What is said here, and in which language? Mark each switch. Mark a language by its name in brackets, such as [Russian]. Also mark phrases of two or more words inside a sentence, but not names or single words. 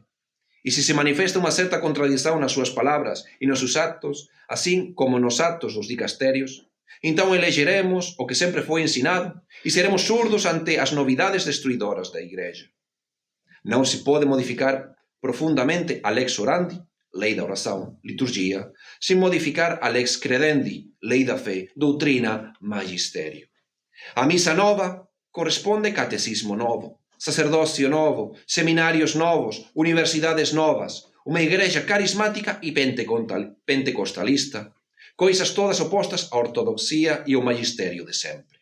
[Portuguese] E se manifesta uma certa contradição nas suas palavras e nos seus atos, assim como nos atos dos dicastérios, então elegeremos o que sempre foi ensinado e seremos surdos ante as novidades destruidoras da Igreja. Não se pode modificar profundamente a [Latin] lex orandi, [Portuguese] lei da oração, liturgia, sem modificar a [Latin] lex credendi, [Portuguese] lei da fé, doutrina, magistério. A missa nova corresponde catecismo novo, sacerdócio novo, seminários novos, universidades novas, uma igreja carismática e pentecostalista, coisas todas opostas à ortodoxia e ao magistério de sempre.